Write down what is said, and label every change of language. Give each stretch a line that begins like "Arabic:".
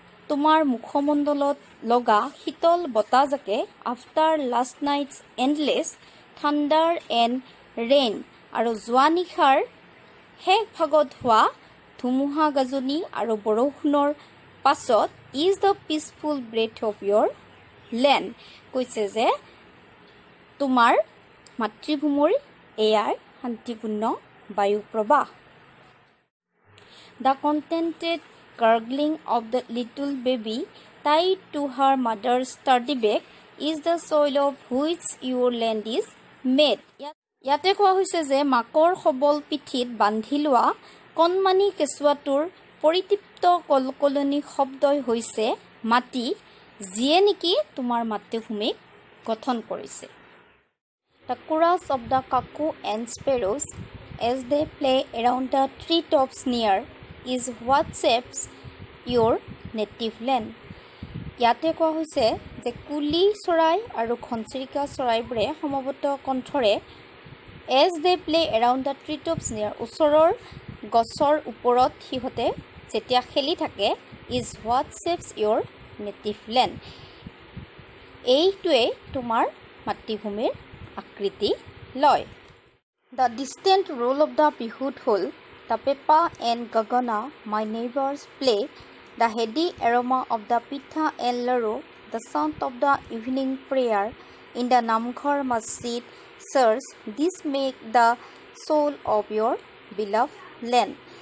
Assamese: তোমাৰ মুখমণ্ডলত লগা শীতল বতাহজাকে
English: after last night's endless thunder and rain,
Assamese: আৰু যোৱা নিশাৰ শেষ ভাগত হোৱা ধুমুহা গাজনি আৰু বৰষুণৰ পাছত
English: is the peaceful breath of your land,
Assamese: কৈছে যে তোমাৰ মাতৃভূমিৰ এয়াই শান্তিপূৰ্ণ বায়ু প্ৰবাহ।
English: The contented gargling of the little baby tied to her mother's sturdy back is the soil of which your land is made.
Assamese: ইয়াতে কোৱা হৈছে যে মাকৰ সবল পিঠিত বান্ধি লোৱা কণমানি কেঁচুৱাটোৰ পৰিতৃপ্ত কলকলনি শব্দই হৈছে মাটি, যিয়ে নেকি তোমাৰ মাতৃভূমিক গঠন কৰিছে।
English: The chorus of the cuckoo and sparrows as they play around the treetops near is what shapes your native land.
Assamese: ইয়াতে কোৱা হৈছে যে কুলি চৰাই আৰু ঘনচিৰিকা চৰাইবোৰে সমবেত কণ্ঠৰে
English: as they play around the treetops near,
Assamese: ওচৰৰ গছৰ ওপৰত সিহঁতে যেতিয়া খেলি থাকে,
English: is what shapes your native land,
Assamese: এইটোৱে তোমাৰ মাতৃভূমিৰ আকৃতি লয়।
English: The distant roll of the bihu dhol, the pepa and gagana, my neighbors play, the heady aroma of the pitha and laru, the sound of the evening prayer in the Namghar Masjid sirs, this make the soul of your beloved land.